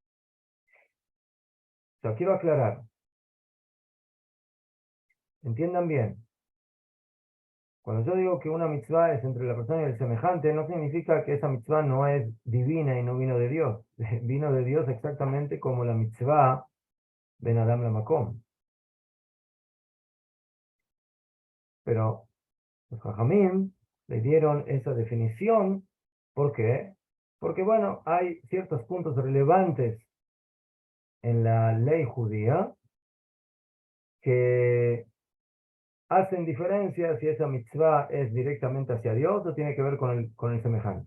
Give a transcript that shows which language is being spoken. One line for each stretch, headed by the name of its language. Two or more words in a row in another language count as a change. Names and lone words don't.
Spanish: O sea, quiero aclarar. Entiendan bien. Cuando yo digo que una mitzvah es entre la persona y el semejante, no significa que esa mitzvah no es divina y no vino de Dios. Vino de Dios exactamente como la mitzvah
Hebrew: בין אדם למקום.
Spanish: Pero los Jajamim le dieron esa definición. ¿Por qué? Porque, bueno, hay ciertos puntos relevantes en la ley judía que hacen diferencia si esa mitzvah es directamente hacia Dios o tiene que ver con el semejante.